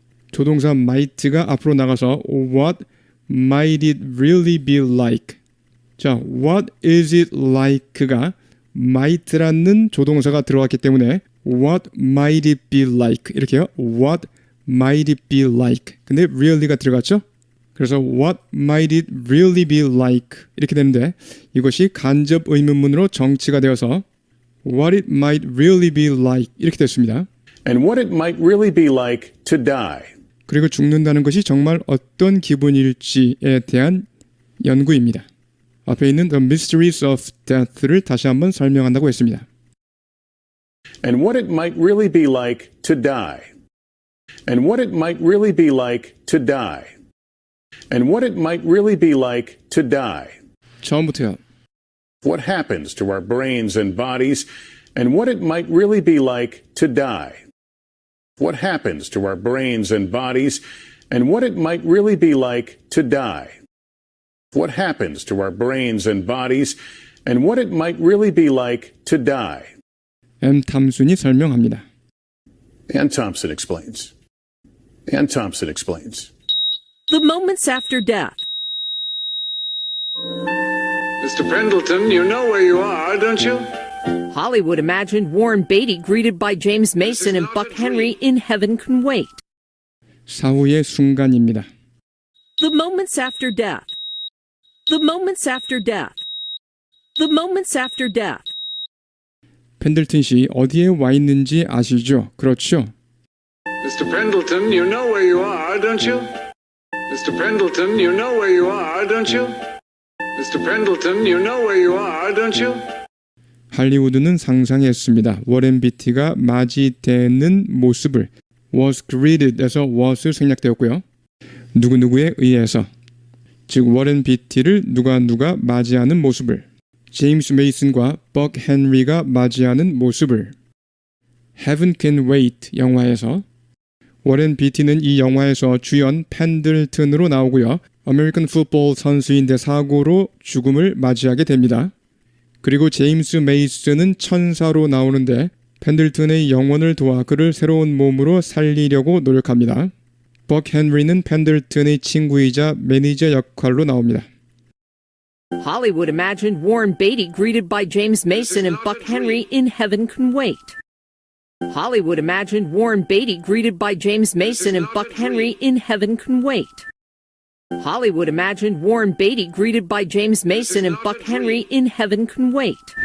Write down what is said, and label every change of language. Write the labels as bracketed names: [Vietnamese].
[Korean] 조동사 might가 앞으로 나가서 [English] what might it really be like. [Korean] 자, [English] what is it like [Korean] 가 might라는 조동사가 들어왔기 때문에 [English] what might it be like [Korean] 이렇게요. [English] what might it be like. [Korean] 근데 really가 들어갔죠? 그래서 [English] what might it really be like [Korean] 이렇게 되는데 이것이 간접 의문문으로 정치가 되어서 [English] what it might really be like [Korean] 이렇게 됐습니다. [English] And what it might really be like to die. [Korean] 그리고 죽는다는 것이 정말 어떤 기분일지에 대한 연구입니다. 앞에 있는 The Mysteries of Death를 다시 한번 설명한다고 했습니다. [English] And what it might really be like to die. And what it might really be like to die. And what it might really be like to die. [Korean] 처음부터요. [English] What happens to our brains and bodies, and what it might really be like to die. What happens to our brains and bodies, and what it might really be like to die. What happens to our brains and bodies, and what it might really be like to die. [Korean] M. 탐순이 설명합니다. [English] Ann Thompson explains. Ann Thompson explains. The moments after death. Mr. Pendleton, you know where you are, don't you? Hollywood imagined Warren Beatty greeted by James Mason and Buck Henry in Heaven Can Wait. [Korean] 사후의 순간입니다. [English] The moments after death. The moments after death. The moments after death. [Korean] 펜들튼 씨 어디에 와 있는지 아시죠? 그렇죠? [English] Mr. Pendleton, you know where you are, don't you? Mr. Pendleton, you know where you are, don't you? Mr. Pendleton, you know where you are, don't you? [Korean] 할리우드는 상상했습니다. 워렌 비티가 맞이되는 모습을 [English] was greeted [Korean] 에서 was 생략되었고요. 누구누구에 의해서 즉 워렌 비티를 누가 맞이하는 모습을 제임스 메이슨과 벅 헨리가 맞이하는 모습을 Heaven Can Wait 영화에서 워렌 비티는 이 영화에서 주연 펜들튼으로 나오고요. 아메리칸 풋볼 선수인데 사고로 죽음을 맞이하게 됩니다. 그리고 제임스 메이슨은 천사로 나오는데 펜들튼의 영혼을 도와 그를 새로운 몸으로 살리려고 노력합니다. 벅 헨리는 펜들튼의 친구이자 매니저 역할로 나옵니다. [English] Hollywood imagined Warren Beatty greeted by James Mason and Buck Henry in Heaven Can Wait. Hollywood imagined Warren Beatty greeted by James Mason and Buck Henry in Heaven Can Wait. Hollywood imagined Warren Beatty greeted by James Mason and Buck Henry in Heaven Can Wait.